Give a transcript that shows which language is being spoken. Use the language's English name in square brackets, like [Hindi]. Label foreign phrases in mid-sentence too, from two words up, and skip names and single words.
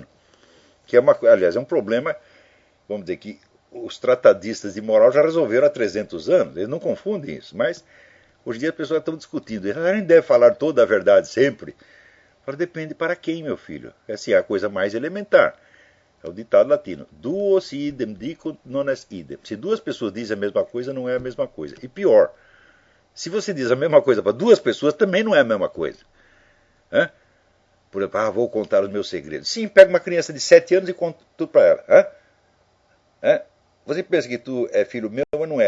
[Portuguese] Que aliás, é um problema, vamos dizer que os tratadistas de moral já resolveram há 300 anos. Eles não confundem isso, mas hoje em dia as pessoas estão discutindo. A gente deve falar toda a verdade sempre. Depende para quem, meu filho. Essa é a coisa mais elementar. É o ditado latino. [Latin] Duo si idem dicunt non est idem. [Portuguese] Se duas pessoas dizem a mesma coisa, não é a mesma coisa. E pior, se você diz a mesma coisa para duas pessoas, também não é a mesma coisa. Hã? Por exemplo, vou contar os meus segredos. Sim, pega uma criança de 7 anos e conta tudo para ela. Hã? Você pensa que tu é filho meu, mas não é.